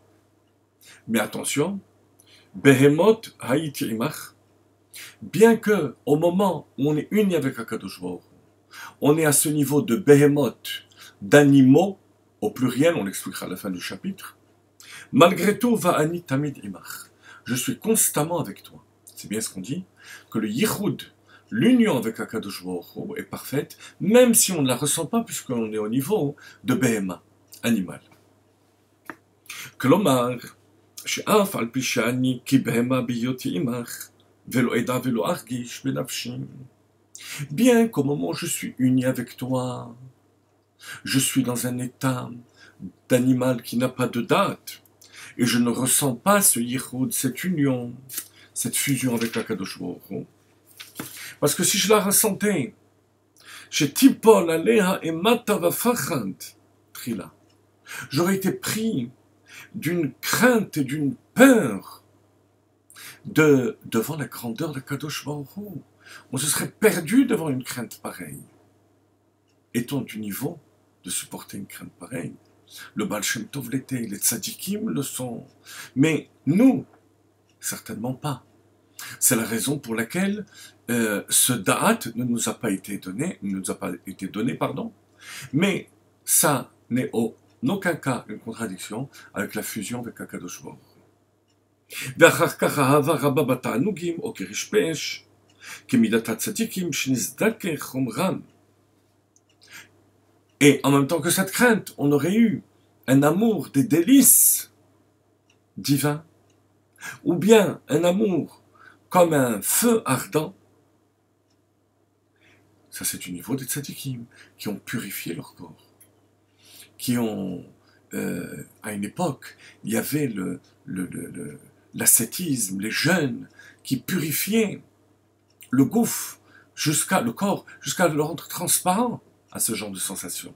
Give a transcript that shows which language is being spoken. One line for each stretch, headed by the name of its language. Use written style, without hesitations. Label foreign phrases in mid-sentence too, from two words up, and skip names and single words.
French: Mais attention,
Hebrew: בהמות הייתי עמך,
French: bien que au moment où on est uni avec Akadosh Baruch Hu, on est à ce niveau de Behemoth, d'animaux, au pluriel, on l'expliquera à la fin du chapitre, malgré tout,
Hebrew: ואני תמיד עמך,
French: je suis constamment avec toi. C'est bien ce qu'on dit, que le yichud, l'union avec Akadosh Baruch Hu est parfaite, même si on ne la ressent pas, puisqu'on est au niveau de Behema, animal.
Hebrew: כלומר, שאף על פי שאני כי בהמה בהיותי עמך, ולא אדע ולא ארגיש בנפשם.
French: Bien qu'au moment où je suis uni avec toi, je suis dans un état d'animal qui n'a pas de date, et je ne ressens pas ce yichud, cette union, cette fusion avec Akadosh Baruch Hu. Parce que si je la ressentais,
Hebrew: תפול עליה אימתה ופחד,
French: trila, j'aurais été pris d'une crainte et d'une peur devant la grandeur de Kadosh Baruch Hu. On se serait perdu devant une crainte pareille. Est-on du niveau de supporter une crainte pareille? Le Baal Shem Tov l'était, les tzadikim le sont, mais nous, certainement pas. C'est la raison pour laquelle ce da'at ne nous a pas été donné, mais ça n'est en aucun cas une contradiction avec la fusion avec Akadosh Baruch Hu.
Hebrew: ואחר כך אהבה רבה בתענוגים או כרשפש, כמידת הצדיקים שנזדכה חומרם.
French: Et en même temps que cette crainte, on aurait eu un amour des délices divins, ou bien un amour comme un feu ardent. Ça, c'est du niveau des tzadikim, qui ont purifié leur corps, qui ont à une époque, il y avait l'ascétisme, les jeûnes qui purifiaient le gouffre, le corps, jusqu'à le rendre transparent à ce genre de sensation.